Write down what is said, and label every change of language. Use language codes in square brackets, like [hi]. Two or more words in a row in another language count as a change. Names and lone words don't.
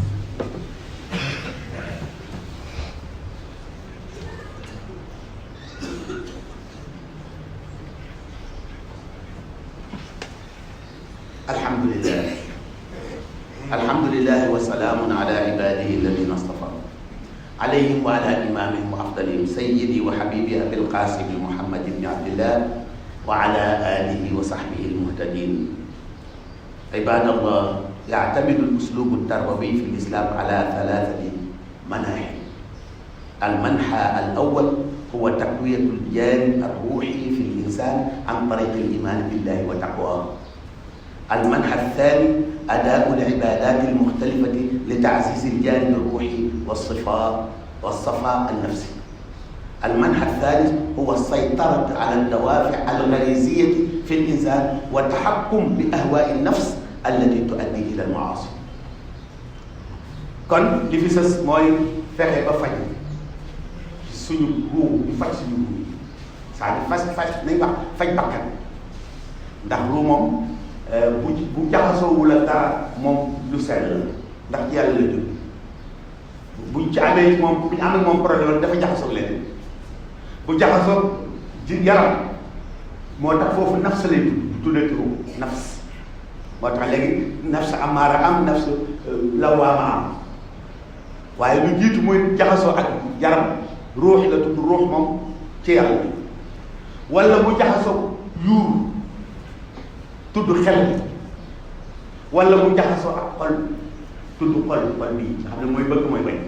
[ar] الحمد لله وسلام على عباده الذين اصطفى عليهم وعلى إمامهم وأفضلهم سيدي وحبيبي أبي القاسم محمد بن عبد الله وعلى آله وصحبه المهتدين. عباد الله يعتمد الأسلوب التربوي في الإسلام على ثلاثة مناهج. المنحى الأول هو تقوية الجانب الروحي في الإنسان عن طريق الإيمان بالله وتقواه. المنحى الثاني أداء العبادات المختلفة لتعزيز الجانب الروحي والصفاء النفسي. المنحى الثالث هو السيطرة على الدوافع الغريزية في الإنسان والتحكم بأهواء النفس التي تؤدي إلى المعاصي. [wo] kon li fi sës mooy fexe ba faj suñu ruu di faj suñu ruu [fr] c'est-à-dire [wo] faj nañ wax faj bakkan ndax ruu moom bu jaxasoowul ak dara moom lu sell la ndax ci yàlla la jóg buñ ci amee moom bu ñu amee moom problème dafa jaxasoo leneen bu jaxasoo ji yaram moo tax foofu nafs lay tuddee ruu nafs moo tax léegi [ar] نفس أمارة [wo] am [ar] نفس لوامة [wo] am waaye lu jiitu muy jaxasoo ak yaram ruux la tudd ruux moom ci yàlla wala mu jaxasoo yuur tudd xel wala mu jaxasoo ak xol tudd xol bi nga xam ne mooy bëgg mooy bañ.